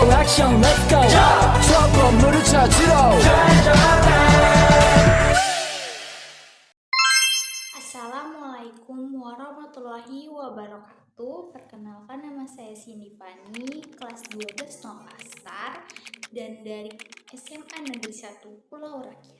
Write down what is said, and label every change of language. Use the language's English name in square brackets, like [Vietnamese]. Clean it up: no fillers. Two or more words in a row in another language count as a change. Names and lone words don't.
[Korean] 액션 [English] let's go [Korean] 저 건물을 찾으러 [Arabic] السلام عليكم ورحمة الله وبركاته. [Indonesian] Perkenalkan, nama saya Cindy Fani, kelas 12 Novastar dan dari SMA Negeri 1 Pulau Rakyat.